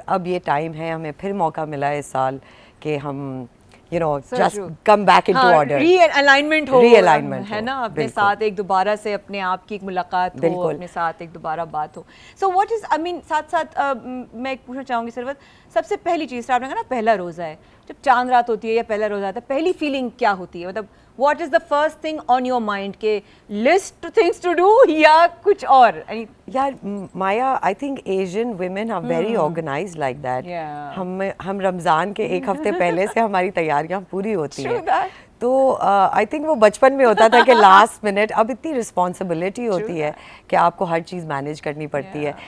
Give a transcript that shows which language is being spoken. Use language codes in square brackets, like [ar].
[hi] और अब ये टाइम है, हमें फिर मौका मिला है इस साल कि हम [en] you know just come back into order, [hi] realignment है ना, अपने साथ एक दोबारा से अपने आप की एक मुलाकात हो, अपने साथ एक दोबारा बात हो। [en] so what is I mean [hi] साथ साथ मैं पूछना चाहूँगी सरवत, सबसे पहली चीज़ आपने कहा ना पहला रोज़ा है, जब चांद रात होती है या पहला रोज़ा आता है, पहली फीलिंग क्या होती है? [en] मतलब what is the first thing on your mind के list things to do [hi] या कुछ और? [en] यार Maya, I think Asian women are very organised like that. [hi] हम रमज़ान के एक हफ्ते पहले से हमारी तैयारियां पूरी होती हैं, तो आई थिंक वो बचपन में होता था कि लास्ट मिनट, अब इतनी रिस्पॉन्सिबिलिटी होती है कि आपको हर चीज़ मैनेज करनी पड़ती है।